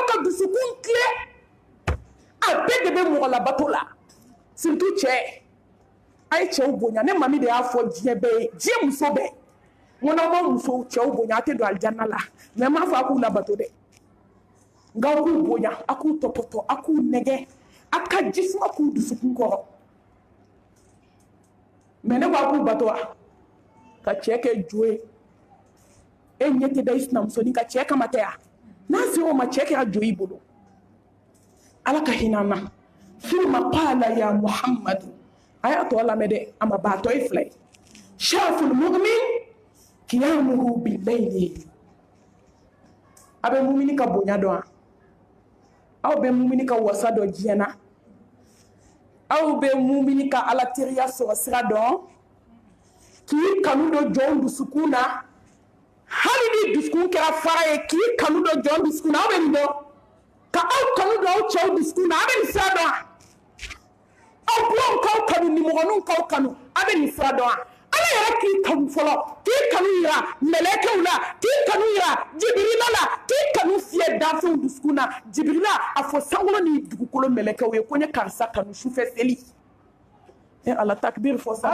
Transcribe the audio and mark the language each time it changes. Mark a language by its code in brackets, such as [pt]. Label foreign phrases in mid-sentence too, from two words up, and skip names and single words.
[bm] ka dusukun tile a bɛɛ de bɛ mɔgɔ labato la surtout cɛ a ye cɛw bonya ne mami de y'a fɔ diɲɛ bɛɛ ye diɲɛ muso bɛɛ n ko n'aw ma musow cɛw bonya a tɛ don alijanna la mais n m'a fɔ a k'u labato dɛ nka aw k'u bonya a k'u tɔpɔtɔ a k'u nɛgɛ a ka jisuma k'u dusukun kɔrɔ mais ne ko a k'u bato wa ka cɛ kɛ jo ye e ɲɛ tɛ da i sinamusonin ka cɛ kama tɛ ya n'a sera o ma cɛ kɛra jo i bolo ala ka hinɛ an na [ar] ثم قال يا محمد [bm] a y'a tɔ lamɛn dɛ a ma ban a tɔ ye 2 ye [ar] شرف المؤمن قيامه بالليل [bm] a bɛ mumini ka bonya dɔn aw bɛ mumini ka wasa dɔn diɲɛ na aw bɛ mumini ka ala teriya sɔrɔ sira dɔn k'i kanu dɔ jɔn dusukun na hali ni dusukun kɛra fara ye k'i kanu dɔ jɔn dusukun na aw bɛ nin dɔn ka aw kanu dɔ aw cɛw dusukun na aw bɛ nin sira dɔn aw buranw k'aw kanu nimɔgɔninw k'aw kanu aw bɛ nin sira dɔn ala yɛrɛ k'i kanu fɔlɔ k'i kanu yira mɛlɛkɛw la k'i kanu yira jibirila la k'i kanu fiyɛ danfɛnw dusukun na jibirila a fɔ sankolo ni dugukolo mɛlɛkɛw ye ko n ye karisa kanu sufɛ seli ala takbir fɔ sa